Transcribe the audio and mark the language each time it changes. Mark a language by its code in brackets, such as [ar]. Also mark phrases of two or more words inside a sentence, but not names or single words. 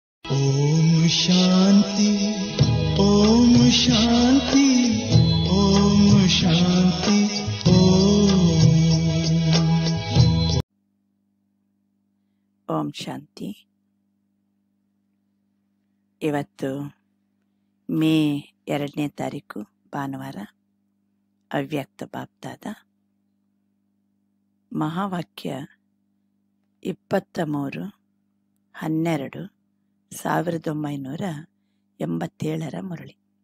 [sa] ओम शांति ओम शांति ओम शांति [kn] ಓಂ ಶಾಂತಿ. ಇವತ್ತು ಮೇ 2ನೇ ತಾರೀಕು ಭಾನುವಾರ. ಅವ್ಯಕ್ತ ಬಾಪ್ದಾದ ಮಹಾವಾಕ್ಯ 23/12/1987 ಮುರಳಿ.